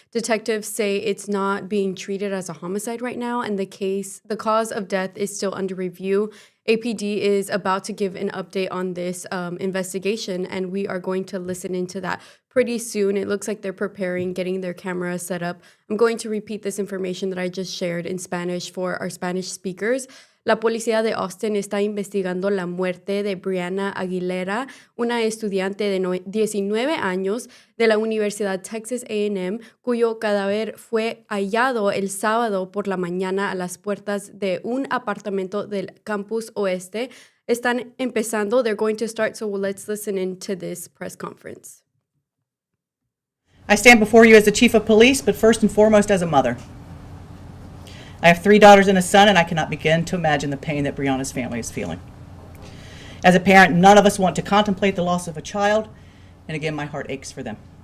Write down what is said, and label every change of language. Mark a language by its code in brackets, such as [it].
[en] Detectives say it's not being treated as a homicide right now, and the cause of death is still under review. APD is about to give an update on this investigation, and we are going to listen into that pretty soon. It looks like they're preparing, getting their camera set up. I'm going to repeat this information that I just shared in Spanish for our Spanish speakers. [es] La policía de Austin está investigando la muerte de Brianna Aguilera, una estudiante de 19 años de la Universidad Texas A&M, cuyo cadáver fue hallado el sábado por la mañana a las puertas de un apartamento del campus oeste. Están empezando. [en] They're going to start, so let's listen into this press conference. I stand before you as the chief of police, but first and foremost as a mother. I have 3 daughters and a son, and I cannot begin to imagine the pain that Brianna's family is feeling. As a parent, none of us want to contemplate the loss of a child, and again, my heart aches for them.